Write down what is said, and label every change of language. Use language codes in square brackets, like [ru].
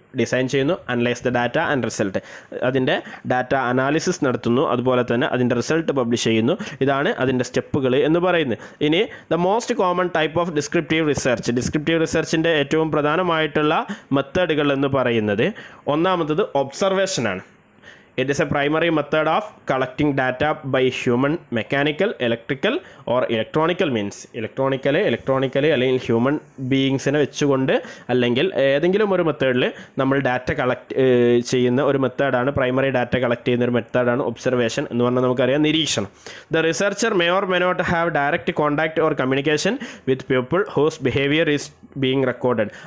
[ml] Design ചെയ്യുന്നു, [en] analyse the data and result, [ml] അതിൻ്റെ data analysis നടത്തുന്നു, അതുപോലെ തന്നെ അതിൻ്റെ റിസൾട്ട് പബ്ലിഷ് ചെയ്യുന്നു. ഇതാണ് അതിൻ്റെ സ്റ്റെപ്പുകൾ എന്ന് പറയുന്നത്. ഇനി [en] the most common type of [ml] descriptive റിസർച്ചിൻ്റെ ഏറ്റവും പ്രധാനമായിട്ടുള്ള മെത്തേഡുകൾ എന്ന് പറയുന്നത് ഒന്നാമത്തത് ഒബ്സർവേഷനാണ്. [en] It is a primary method of collecting data by human, mechanical, electrical or electronical means. [ml] Electronically അല്ലെങ്കിൽ ഹ്യൂമൻ ബീയിങ്സിനെ വെച്ചുകൊണ്ട് അല്ലെങ്കിൽ ഏതെങ്കിലും ഒരു മെത്തേഡിൽ നമ്മൾ ഡാറ്റ കളക്ട് ചെയ്യുന്ന ഒരു മെത്തേഡാണ്, പ്രൈമറി ഡാറ്റ കളക്ട് ചെയ്യുന്ന ഒരു മെത്തേഡാണ് ഒബ്സർവേഷൻ എന്ന് പറഞ്ഞാൽ നമുക്കറിയാം നിരീക്ഷണം. [en] The researcher may or may not have direct contact or communication with people whose behaviour is being recorded.